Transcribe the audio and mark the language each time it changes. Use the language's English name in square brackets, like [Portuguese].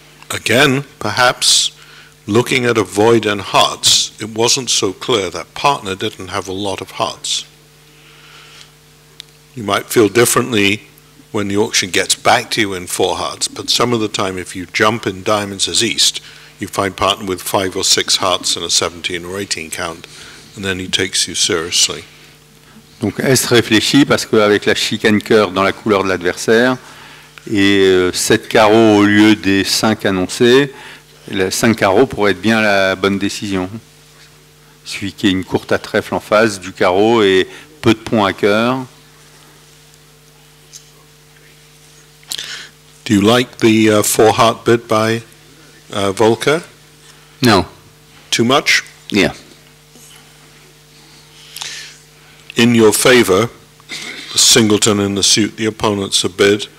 [English] Again, perhaps, looking at a void and hearts, it wasn't so clear that partner didn't have a lot of hearts. You might feel differently when the auction gets back to you in 4 hearts, but some of the time if you jump in diamonds as East, you find partner with 5 or 6 hearts and a 17 or 18 count, and then he takes you seriously. [French] Donc Est réfléchit parce qu'avec la chicane cœur dans la couleur de l'adversaire et 7 carreaux au lieu des 5 annoncés, les 5 carreaux pourrait être bien la bonne décision. Celui qui a une courte à trèfle en face du carreau et peu de points à cœur. [English] Do you like the 4 heart bid by Volker? No. Too much? Yeah. In your favor, the singleton and the suit, the opponent's a bid.